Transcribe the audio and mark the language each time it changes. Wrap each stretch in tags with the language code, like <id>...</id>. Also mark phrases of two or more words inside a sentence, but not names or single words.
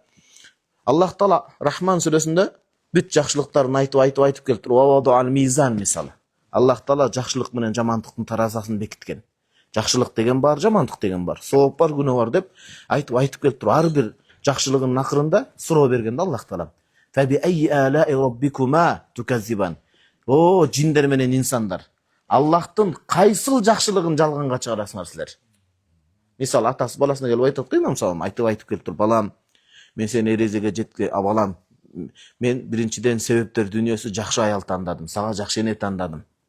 <ky>Аллах Таала Рахман сүрөсүндө бүт жакшылыктарын айтып келтирип,</ky> <ar>ووضع الميزان</ar> <ky>мисалы. Аллах Таала жакшылык менен жамандыктын таразасын бекиткен. Жакшылык деген бар, жамандык деген бар, сооп бар, күнөө бар деп айтып келтирип, ар бир жакшылыгынын акырында суроо берген да Аллах Таала.</ky> <ar>فبأي آلاء ربكما تكذبان.</ar> <ky>О, жиндер менен инсандар, Аллахтын кайсыл жакшылыгын жалганга чыгарасыңар силер? Мисал, атасы баласына келип айтат го, имам салам, айтып келтирип, балам, мен сени эрезеге жетке, балам, мен биринчиден себептер дүйнөсү жакшы аял тандадым, сага жакшы эне тандадым.</ky>